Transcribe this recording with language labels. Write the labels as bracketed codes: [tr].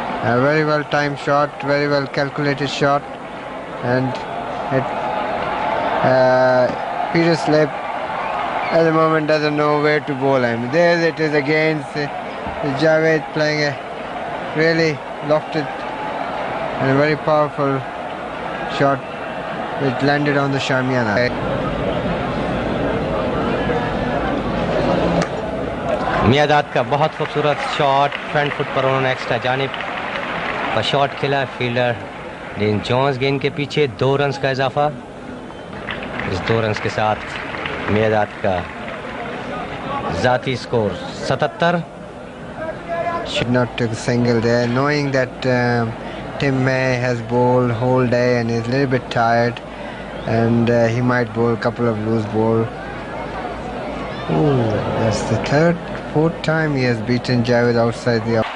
[en] A very well timed shot, very well calculated shot, and Peter Slip at the moment doesn't know where to bowl him. There it is again. Javed playing a really lofted and a very powerful shot which landed on the Sharmiana. [hi] My dad का बहुत खूबसूरत shot, front foot पर उन्होंने extra जानिब पर shot खेला। Fielder dean Jones गेंद के पीछे 2 रन्स का इजाफा। इस 2 रन्स के साथ मियादाद का जाती score 77। [en] Should not take a single there, knowing that Tim May has bowled whole day and is a little bit tired, and he might bowl a couple of loose ball. Ooh, that's the 4th time he has beaten Javed outside the